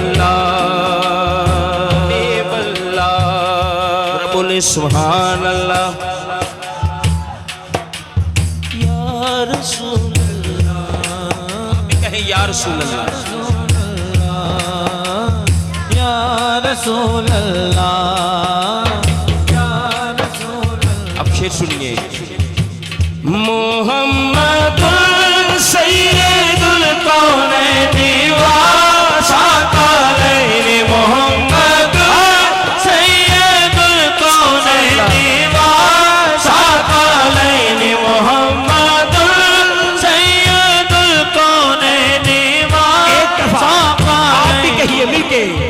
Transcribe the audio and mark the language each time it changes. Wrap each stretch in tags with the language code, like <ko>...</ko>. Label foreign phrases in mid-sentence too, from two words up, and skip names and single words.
<ar>اللہ بولے سبحان اللہ یا رسول یا رسول اللہ یا رسول اللہ یا رسول اللہ</ar> <ur>اب شعر سنیے</ur> <ar>محمد سید الکونین وثقلین محمد سید الکونین وثقلین محمد سید الکونین</ar> <ur>مل کے</ur>